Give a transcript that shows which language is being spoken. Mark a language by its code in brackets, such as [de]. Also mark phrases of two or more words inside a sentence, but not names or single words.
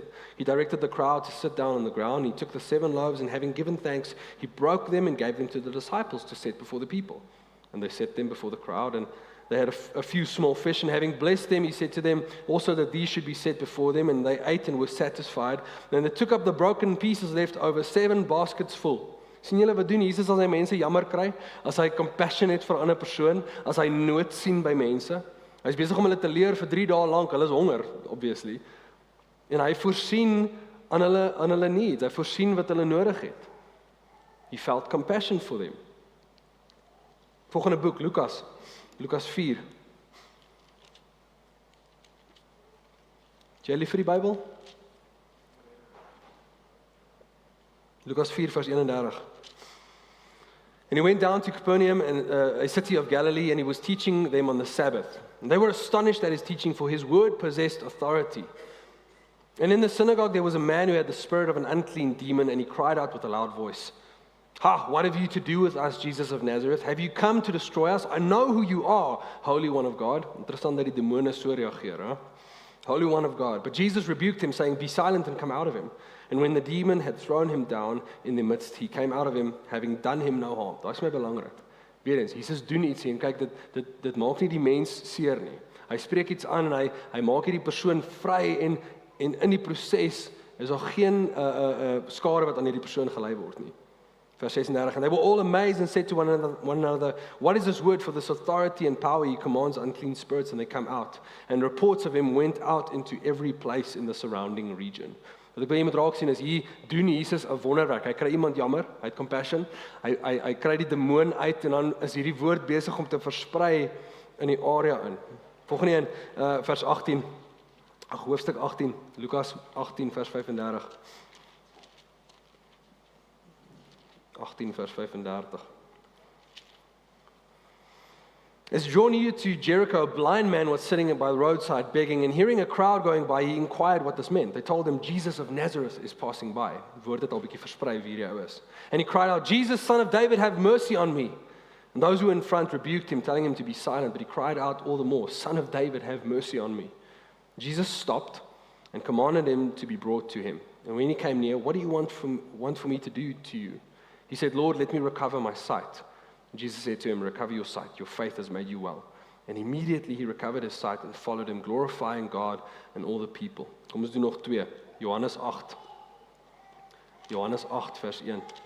[en] He directed the crowd to sit down on the ground. He took the 7 loaves, and having given thanks, he broke them and gave them to the disciples to set before the people. And they set them before the crowd, and they had a few small fish, and having blessed them, he said to them also that these should be set before them, and they ate and were satisfied. Then they took up the broken pieces left over, 7 baskets full. [af] Sien julle wat doen Jesus as hy mense jammer kry, as hy compassion het vir 'n ander persoon, as hy nood sien by mense? Hy's besig om hulle te leer vir 3 dae lank, hulle is honger, obviously. En hy voorsien aan hulle needs, hy voorsien wat hulle nodig het. [en] He felt compassion for them. [af] Volgende boek, Lukas 4. Jy lief vir die Bybel? Lukas 4 vers 31. [en] And he went down to Capernaum, a city of Galilee, and he was teaching them on the Sabbath. And they were astonished at his teaching, for his word possessed authority. And in the synagogue there was a man who had the spirit of an unclean demon, and he cried out with a loud voice, Ha, what have you to do with us, Jesus of Nazareth? Have you come to destroy us? I know who you are, Holy One of God. [af] Interessant dat die demone so reageer, hè? [en] Holy One of God. But Jesus rebuked him, saying, be silent and come out of him. And when the demon had thrown him down in the midst, he came out of him, having done him no harm. [af] Daai is my belangrik. Weer eens, Jesus doen iets en kyk, dit maak nie die mens seer nie. Hy spreek iets aan en hy maak hierdie persoon vry en in die proses is daar geen skade wat aan hierdie persoon gelei word nie. Vers 36, [en] and they were all amazed and said to one another, what is this word? For this authority and power he commands unclean spirits, and they come out. And reports of him went out into every place in the surrounding region. [af] Wat ek by iemand raak sien is, hier doen Jesus 'n wonderwerk. Hy kry iemand jammer, hy het compassion, hy kry die demoon uit, en dan is hierdie woord besig om te versprei in die area in. Volgende een, vers 18, hoofstuk 18, Lukas 18 vers 35. 18 vers 35. [en] As he drew near to Jericho, a blind man was sitting by the roadside begging, and hearing a crowd going by, he inquired what this meant. They told him, Jesus of Nazareth is passing by. [af] Woord het al bietjie versprei wie hy is. [en] And he cried out, Jesus, son of David, have mercy on me. And those who were in front rebuked him, telling him to be silent, but he cried out all the more, Son of David, have mercy on me. Jesus stopped and commanded him to be brought to him. And when he came near, what do you want for me to do to you? He said, Lord, let me recover my sight. And Jesus said to him, recover your sight, your faith has made you well. And immediately he recovered his sight and followed him, glorifying God and all the people. [af] Kom ons doen nog 2. Johannes 8. Johannes 8 vers 1.